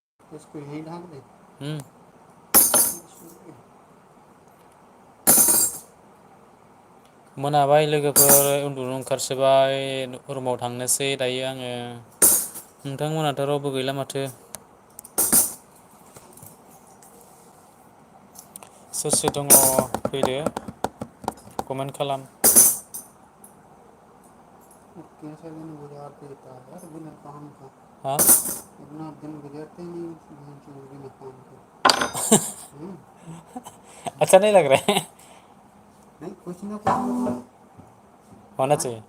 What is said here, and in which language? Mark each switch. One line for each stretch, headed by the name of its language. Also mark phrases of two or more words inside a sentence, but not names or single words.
Hindi: इसको यहीं ढाक दे।
Bodo: मोनाबाय लोगोफोर उन्दुनो ओंखारसोबाय रुमाव थांनोसै दायो आङो। नोंथांमोनाथ' रावबो गैला माथो। सोर सोर दङ फैदो कमेन्ट खालाम।
Hindi: कैसे दिन गुजारते रहता है यार बिना काम का। हा इतना दिन गुजरते ही नहीं बिना काम के। अच्छा नहीं लग रहा है। नहीं कुछ ना कुछ मतलब होना चाहिए।